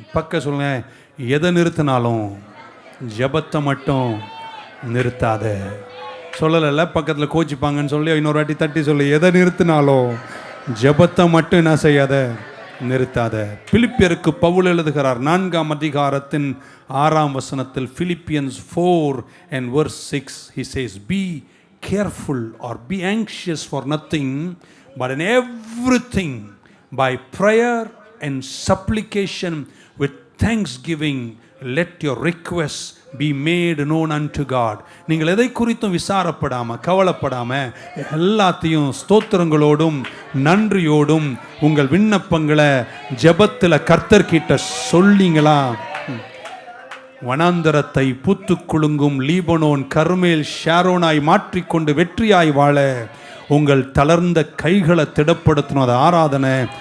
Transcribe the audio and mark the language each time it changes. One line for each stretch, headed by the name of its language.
Tamil: பக்க சொல்லுங்க, எதை நிறுத்தினாலும் ஜெபத்தை மட்டும் நிறுத்தாத. சொல்லல பக்கத்தில் கோச்சிப்பாங்கன்னு சொல்லி இன்னொரு வாட்டி தட்டி சொல்லு, எதை நிறுத்தினாலும் ஜெபத்தை மட்டும் என்ன செய்யாத, நிறுத்தாத. பிலிப்பியருக்கு பவுல் எழுதுகிறார் 4ஆம் அதிகாரத்தின் 6ஆம் வசனத்தில்,
English: Philippians 4 and verse 6, he says, be careful or be anxious for nothing, but in everything by prayer and supplication with thanksgiving let your requests be made known unto God.
Tamil: நீங்கள் எதை குறித்தும் விசாரப்படாம கவலைப்படாம எல்லாத்தையும் ஸ்தோத்திரங்களோடும் நன்றியோடும் உங்கள் விண்ணப்பங்களை ஜெபத்தில் கர்த்தர்கிட்ட சொல்லிங்களா, வனாந்தரத்தை பூத்து குலுங்கும் லீபனோன் கர்மேல் ஷாரோனாய் மாற்றிக்கொண்டு வெற்றியாய் வாழ உங்கள் தளர்ந்த கைகளை திடப்படுத்தணும். அது ஆராதனை.